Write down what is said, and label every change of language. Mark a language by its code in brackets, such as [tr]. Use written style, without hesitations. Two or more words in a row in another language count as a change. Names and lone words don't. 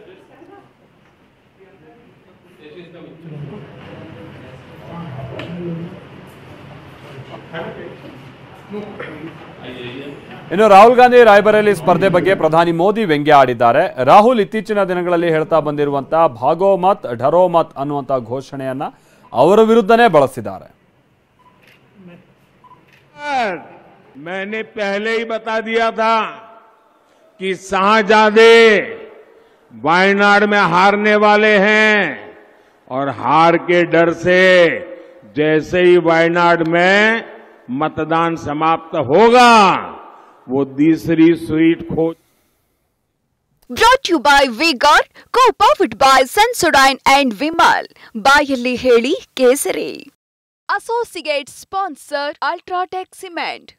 [kn] ಇನ್ನು ರಾಹುಲ್ ಗಾಂಧಿ ರಾಯ್ಬರೇಲಿ ಸ್ಪರ್ಧೆ ಬಗ್ಗೆ ಪ್ರಧಾನಿ ಮೋದಿ ವ್ಯಂಗ್ಯ ಆಡಿದ್ದಾರೆ. ರಾಹುಲ್ ಇತ್ತೀಚಿನ ದಿನಗಳಲ್ಲಿ ಹೇಳ್ತಾ ಬಂದಿರುವಂತಹ [hi] भागो मत डरो मत [kn] ಅನ್ನುವಂತಹ ಘೋಷಣೆಯನ್ನ ಅವರ ವಿರುದ್ಧನೇ ಬಳಸಿದ್ದಾರೆ. [hi] मैंने पहले ही बता दिया था कि शाहजादे वायनाड में हारने वाले हैं और हार के डर से जैसे ही वायनाड में मतदान समाप्त होगा वो तीसरी सीट खोज. [en] Brought to you by V-Guard, co-powered by Sensodyne and Vimal. [kn] ಬಾಯಲ್ಲಿ ಹೇಳಿ ಕೇಸರಿ. [en] associate sponsor [kn] ಅಲ್ಟ್ರಾಟೆಕ್ ಸಿಮೆಂಟ್.